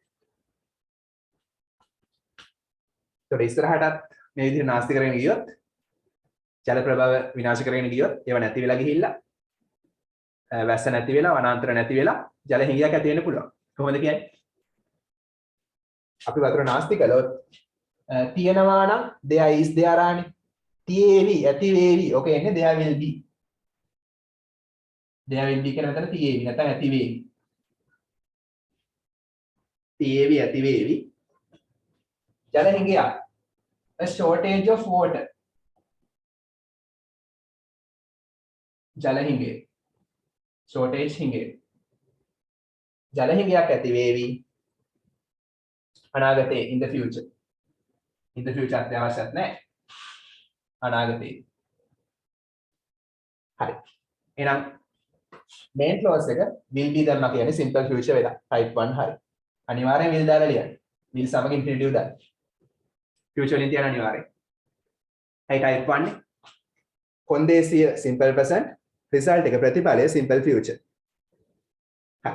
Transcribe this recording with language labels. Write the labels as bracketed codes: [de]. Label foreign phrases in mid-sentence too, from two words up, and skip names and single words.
[si] ඒතකොට ඉස්සරහටත් මේ විදිහට නාස්ති කරගෙන ගියොත් ජල ප්‍රභාව විනාශ කරගෙන ගියොත් ඒව නැති වෙලා ගිහිල්ලා වැස්ස නැති වෙලා වනාන්තර නැති වෙලා ජල හිඟයක් ඇති වෙන්න පුළුවන්. කොහොමද කියන්නේ? අපි වතුර නාස්ති කළොත් තියෙනවා නම් [en] there is there [si] ආනේ. තියේවි ඇති වේවි. ඔක එන්නේ [en] there will be. there will be [si] කියන මෙතන තියේවි නැත්නම් ඇති වේවි. තියේවි ඇති වේවි. ජල හිඟයක්. [en] A shortage of water. [si] ජල හිඟය. shortage හිඟය. ජල හිඟයක් ඇති වේවි. අනාගතේ [en] in the future. in the future [si] අත්‍යවශ්‍යත් නැහැ. අනාගතේ. හරි. එහෙනම් [en] main clause [si] එක [en] will be [si] දැම්මා කියන්නේ [en] simple future [si] වෙලා type 1 හරි. අනිවාර්යෙන් will දාලා ලියන්න. will සමග infinitive දාන්න. future වලින් තියන අනිවාර්යෙන්. hey type 1 නේ. කොන්දේසිය [en] simple present [si] result එක ප්‍රතිඵලය [en] simple future. [si] හරි.